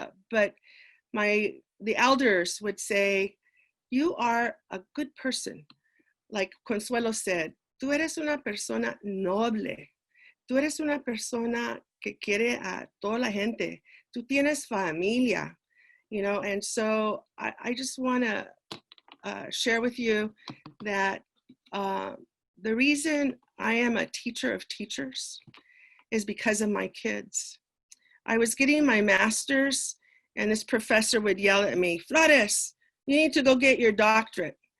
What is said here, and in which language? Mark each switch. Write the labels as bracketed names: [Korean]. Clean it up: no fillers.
[English] But the elders would say, you are a good person. Like Consuelo said, [Spanish] tú eres una persona noble. Tú eres una persona que quiere a toda la gente. Tú tienes familia, [English] and so I just want to share with you that the reason I am a teacher of teachers is because of my kids. I was getting my master's, and this professor would yell at me, Flores, you need to go get your doctorate.